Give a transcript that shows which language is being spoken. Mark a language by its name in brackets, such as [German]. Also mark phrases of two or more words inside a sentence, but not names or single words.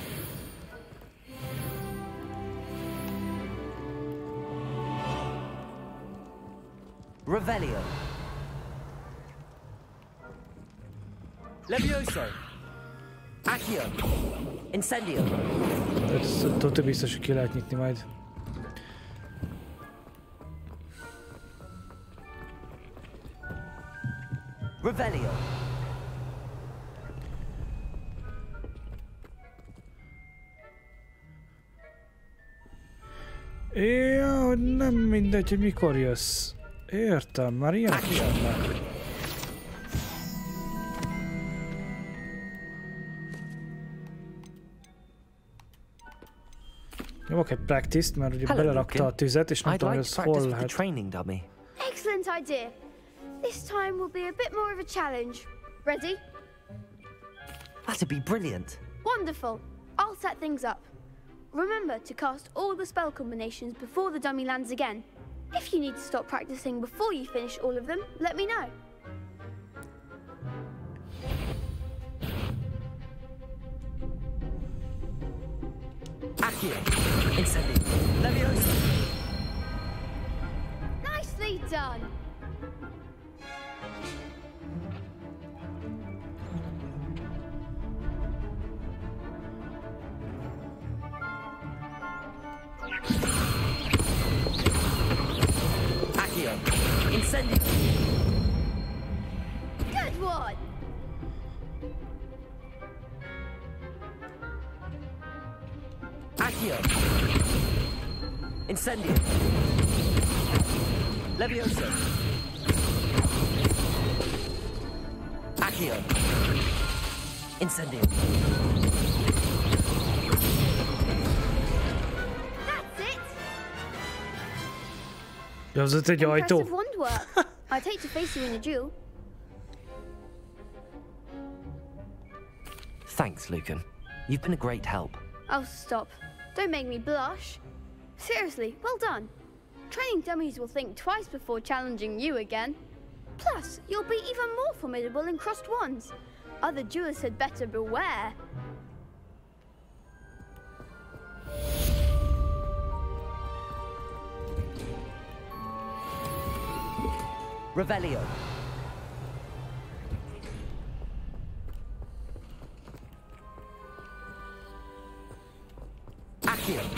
[English] Revelio. Levioso. Accio. Incendio. [Hungarian] Tudod, biztos, hogy ki lehet nyitni majd. [English] Revelio. [Hungarian] Ja, nem mindegy, hogy mikor jössz. Értem, már ilyenek is vannak. Nyomok egy practice-t, mert ugye belerakta a tüzet, és nem tudom, hogy ez hol lehet. [English] Excellent idea. This time will be a bit more of a challenge. Ready? That'd be brilliant. Wonderful. I'll set things up. Remember to cast all the spell combinations before the dummy lands again. If you need to stop practicing before you finish all of them, let me know. Accio. Incendio. Levioso. Nicely done. Accio. Incendio. Good one. Accio. Incendio. Levioso. Accio. Incendio. That's it. [Hungarian] Az ott egy ajtó. [English] Impressive wand work. I'd hate to face you in a duel. Thanks, Lucan. You've been a great help. Oh, stop. Don't make me blush. Seriously, well done. Training dummies will think twice before challenging you again. Plus, you'll be even more formidable in crossed wands. Other duelists had better beware. Revelio. Accio.